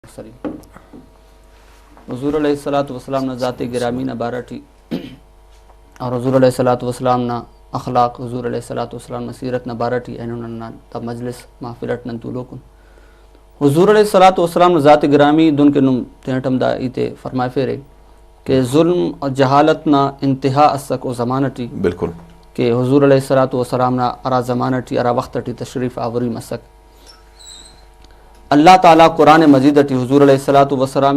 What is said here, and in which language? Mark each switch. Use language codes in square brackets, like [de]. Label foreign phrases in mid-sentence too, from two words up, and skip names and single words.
[brh] حضور علیہ الصلوۃ والسلام نے ذات گرامی نہ بارٹی اور حضور علیہ الصلوۃ والسلام نہ اخلاق حضور علیہ الصلوۃ والسلام نہ سیرت نہ بارٹی اینن تا مجلس محفلت نن تولوکن حضور علیہ الصلوۃ والسلام نے ذات گرامی دن کے نم تینٹم دا ایتے فرمائے فیرے کہ ظلم اور جہالت نہ انتہا اسک و زمانٹی بالکل کہ حضور علیہ الصلوۃ والسلام نہ ارا زمانٹی ارا وقتٹی تشریف آوری مسک اللہ تعالیٰ قرآن مجید اٹی حضور علیہ الصلوۃ والسلام